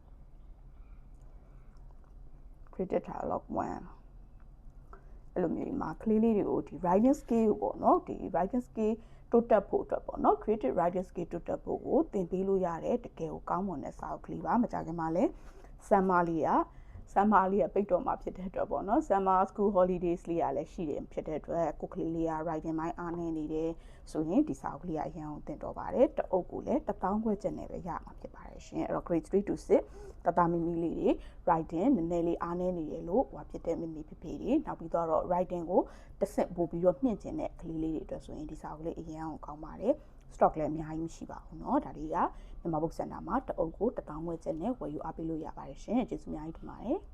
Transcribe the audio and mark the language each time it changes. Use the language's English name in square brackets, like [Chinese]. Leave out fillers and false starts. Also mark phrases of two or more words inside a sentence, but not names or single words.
[Burmese] dialogue 1အဲ့လိုမျိုးမှာကလေးလေးတွေကိုဒီ [English] writing skill [Burmese] ကိုပေါ့နော်ဒီ [English] writing skill [Burmese] တိုးတက်ဖို့အတွက်ပေါ့နော် [English] creative writing skill [Burmese] တိုးတက်ဖို့ကိုသင်ပေးလို့ရတဲ့တကယ်ကိုကောင်းမွန်တဲ့ စာအုပ်ကလေးပါမကြခင်မှာလဲsummer လေးကပိတ်တော့မှာဖြစ်တဲ့အတွက်ပေါ့နော် [English] summer school holidays [Burmese] လေးကလည်းရှိတယ်ဖြစ်တဲ့အတွက်ကိုက လေးလေးက writing ပိုင်းအားနည်းနေတယ်ဆိုရင်ဒီစာအုပ်ကလေးကအရင်အောင်သင်တော့ပါတယ်တအုပ်ကိုလည်း1000ခွဲကျပ်နဲ့ပဲရမှာဖြစ်ပါတယ်ရှင်အဲ့တော့ [English] grade 3 to 6 [Burmese] တမီမီလေးတွေ writing နည်းနည်းလေးအားနည်းနေတယ်လို့ဟိုဖြစ်တဲ့မိမိဖြစ်ဖြစ်တွေနောက်ပြီးတော့ writing ကိုတစ်ဆင့်ပို့ပြီးတော့မြင့်ကျင်တဲ့ကလေးလေးတွေအတွက်ဆိုရင်ဒီစာအုပ်လေးအရင်အောင်ကောင်းပါတယ် stock လည်းအများကြီးမရှိပါဘူးเนาะဒါလေးကမြန်မာ book center မှာတအုပ်ကို1000ခွဲကျပ်နဲ့ဝယ်ယူအားပေးလို့ရပါတယ်ရှင်ကျေးဇူးအများကြီးတင်ပါတယ်